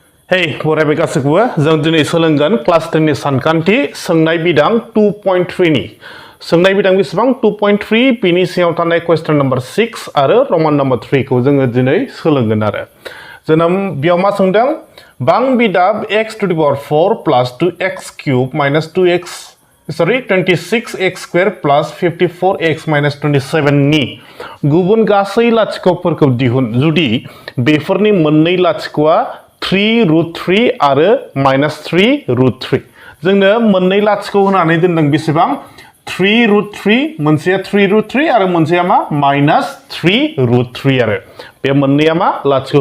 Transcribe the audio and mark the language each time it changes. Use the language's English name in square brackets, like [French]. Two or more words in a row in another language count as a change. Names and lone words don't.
[Bodo] Hey, बरायबाय गासैखौबो जों दिनै सोलोंगोन क्लास 10 नि सानखान्थि सोंनाय बिदां 2.3 नि सोंनाय बिदां बेसेबां 2.3 बिनि सिङाव थानाय [English] question number [Bodo] 6 आरो रमान नम्बर 3 खौ जोङो दिनै सोलोंगोन आरो जोनोम बेयाव मा सोंदों बां बिदाब [English] x to the power 4 plus 2x cube minus 26x square plus 54x minus 27 [Bodo] नि गुबुन गासै लाथिख'फोरखौ दिहुन जुदि बेफोरनि मोननै लाथिख'आ [English] 3 root 3 [Bodo] आरो [English] minus 3 root 3 [Bodo] जोंनो मोननै लाथिख' होनानै दोनदों बेसेबां [English] 3 root 3 [Bodo] मोनसेया [English] 3 root 3 [Bodo] आरो मोनसेया मा [English] minus 3 root 3 [Bodo] आरो बे मोननैया मा लाथिख'